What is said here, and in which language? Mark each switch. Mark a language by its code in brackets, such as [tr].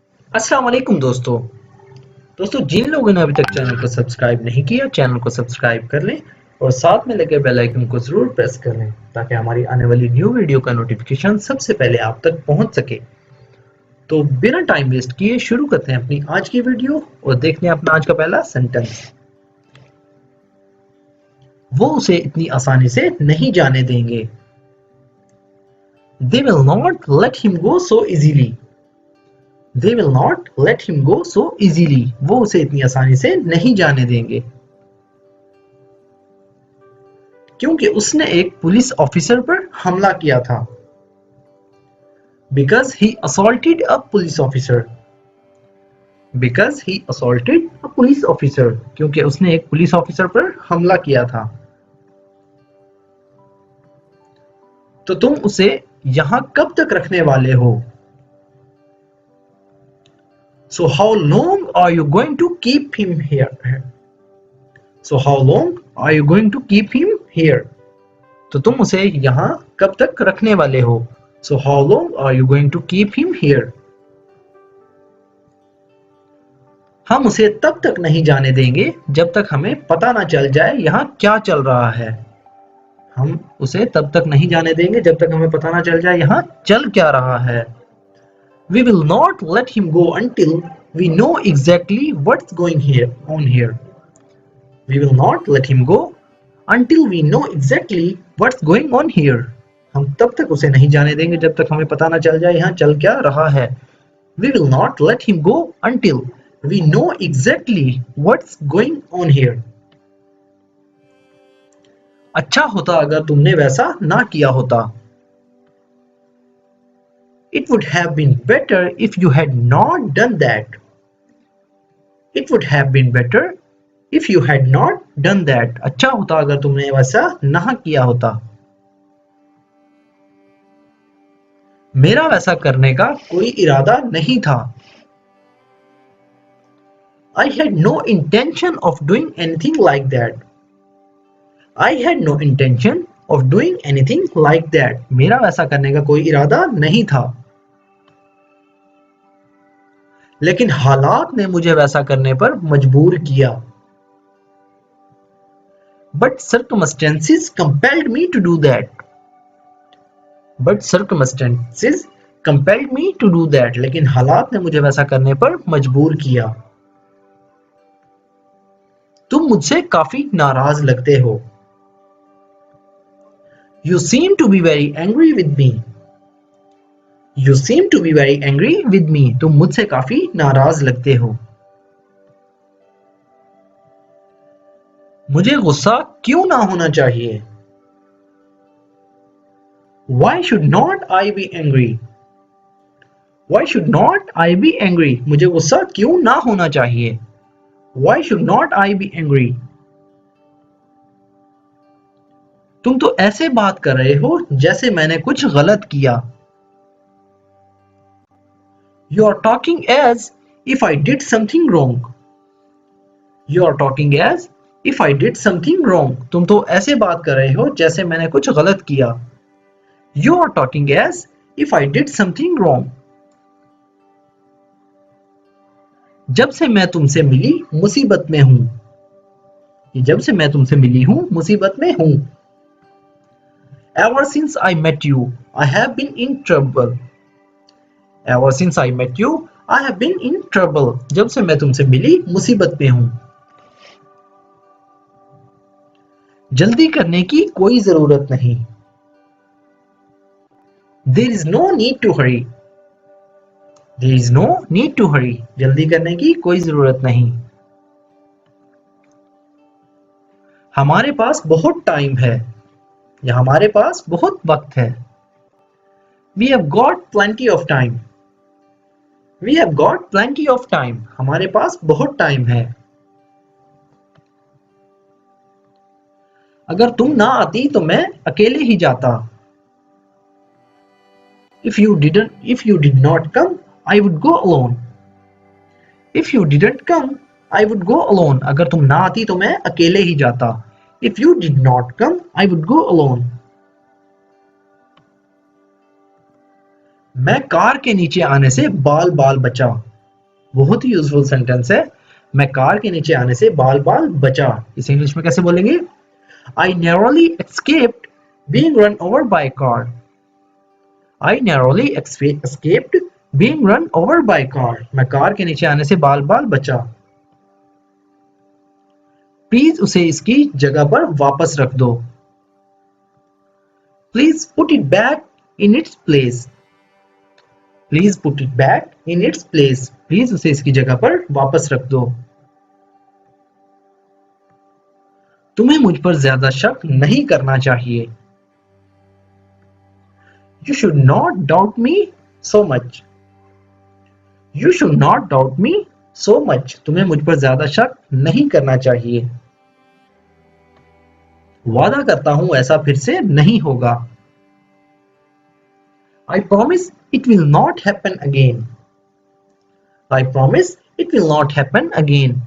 [hi] अस्सलाम वालेकुम दोस्तों जिन लोगों ने अभी तक चैनल को सब्सक्राइब नहीं किया चैनल को सब्सक्राइब कर लें और साथ में लगे बेल आइकन को जरूर प्रेस कर लें ताकि हमारी आने वाली न्यू वीडियो का नोटिफिकेशन सबसे पहले आप तक पहुंच सके। तो बिना टाइम वेस्ट किए शुरू करते हैं अपनी आज की वीडियो और देखते हैं अपना आज का पहला सेंटेंस। वो उसे इतनी आसानी से नहीं जाने देंगे। [en] They will not let him go so easily. They will not let him go so easily. [hi] वो उसे इतनी आसानी से नहीं जाने देंगे क्योंकि उसने एक पुलिस ऑफिसर पर हमला किया था। [en] Because he assaulted a police officer. Because he assaulted a police officer. [hi] क्योंकि उसने एक पुलिस ऑफिसर पर हमला किया था। तो तुम उसे यहां कब तक रखने वाले हो? [en] So how long are you going to keep him here? So how long are you going to keep him here? [hi] तो तुम उसे यहाँ कब तक रखने वाले हो? [en] So how long are you going to keep him here? [hi] हम उसे तब तक नहीं जाने देंगे जब तक हमें पता ना चल जाए यहाँ क्या चल रहा है। हम उसे तब तक नहीं जाने देंगे जब तक हमें पता ना चल जाए यहाँ चल क्या रहा है। [en] We will not let him go until we know exactly what's going on here. We will not let him go until we know exactly what's going on here. [hi] हम तब तक उसे नहीं जाने देंगे जब तक हमें पता ना चल जाए यहाँ चल क्या रहा है। [en] We will not let him go until we know exactly what's going on here. [hi] अच्छा होता अगर तुमने वैसा ना किया होता। [en] It would have been better if you had not done that. It would have been better if you had not done that. [hi] अच्छा होता अगर तुमने वैसा ना किया होता। मेरा वैसा करने का कोई इरादा नहीं था। [en] I had no intention of doing anything like that. I had no intention of doing anything like that. [hi] मेरा वैसा करने का कोई इरादा नहीं था लेकिन हालात ने मुझे वैसा करने पर मजबूर किया। [en] But circumstances compelled me to do that. But circumstances compelled me to do that. [hi] लेकिन हालात ने मुझे वैसा करने पर मजबूर किया। तुम मुझसे काफी नाराज लगते हो। [en] You seem to be very angry with me. You seem to be very angry with me. [hi] तुम मुझसे काफी नाराज लगते हो। मुझे गुस्सा क्यों ना होना चाहिए? [en] Why should not I be angry? Why should not I be angry? [hi] मुझे गुस्सा क्यों ना होना चाहिए? [en] Why should not I be angry? [hi] तुम तो ऐसे बात कर रहे हो जैसे मैंने कुछ गलत किया। [en] You are talking as if I did something wrong. You are talking as if I did something wrong. [hi] तुम तो ऐसे बात कर रहे हो जैसे मैंने कुछ गलत किया। [en] You are talking as if I did something wrong. [hi] जब से मैं तुमसे मिली मुसीबत में हूं। जब से मैं तुमसे मिली हूं मुसीबत में हूं। [en] Ever since I met you, I have been in trouble. Ever since I met you, I have been in trouble. [hi] जब से मैं तुमसे मिली मुसीबत में हूं। जल्दी करने की कोई जरूरत नहीं। [en] There is no need to hurry. There is no need to hurry. [hi] जल्दी करने की कोई जरूरत नहीं। हमारे पास बहुत टाइम है या हमारे पास बहुत वक्त है। [en] We have got plenty of time. We have got plenty of time. [hi] हमारे पास बहुत टाइम है। अगर तुम ना आती तो मैं अकेले ही जाता। [en] If you did not come, I would go alone. If you didn't come, I would go alone. [hi] अगर तुम ना आती तो मैं अकेले ही जाता। [en] If you did not come, I would go alone. [hi] मैं कार के नीचे आने से बाल बाल बचा। बहुत ही यूजफुल सेंटेंस है। मैं कार के नीचे आने से बाल बाल बचा। इसे इंग्लिश में कैसे बोलेंगे? [en] I narrowly escaped being run over by a car. I narrowly escaped being run over by a car. [hi] मैं कार के नीचे आने से बाल बाल बचा। प्लीज उसे इसकी जगह पर वापस रख दो। [en] Please put it back in its place. Please put it back in its place. [hi] Please उसे इसकी जगह पर वापस रख दो। तुम्हें मुझ पर ज्यादा शक नहीं करना चाहिए। [en] You should not doubt me so much. You should not doubt me so much. [hi] तुम्हें मुझ पर ज्यादा शक नहीं करना चाहिए। वादा करता हूं ऐसा फिर से नहीं होगा। [en] I promise it will not happen again. I promise it will not happen again.